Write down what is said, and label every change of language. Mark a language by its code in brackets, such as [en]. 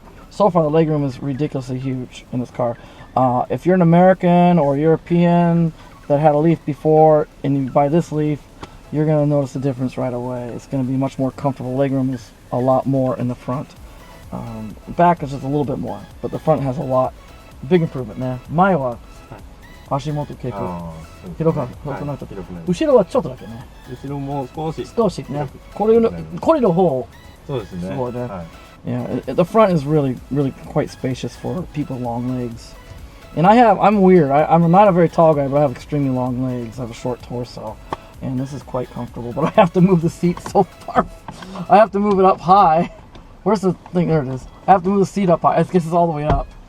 [en] So far, the legroom is ridiculously huge in this car. If you're an American or European that had a Leaf before and you buy this Leaf, you're going to notice the difference right away. It's going to be much more comfortable. Legroom is a lot more in the front. Back is just a little bit more, but the front has a lot. Big improvement ね。 [ja] 前は足元結構広くなっちゃった。後ろはちょっとだけね。後ろも少しね。これの方そうですね。すごいね。 [en] Yeah, the front is really quite spacious for people with long legs. And I'm weird. I'm not a very tall guy, but I have extremely long legs. I have a short torso, and this is quite comfortable. But I have to move the seat so far. I have to move it up high. Where's the thing? There it is. I have to move the seat up high. I guess it's all the way up.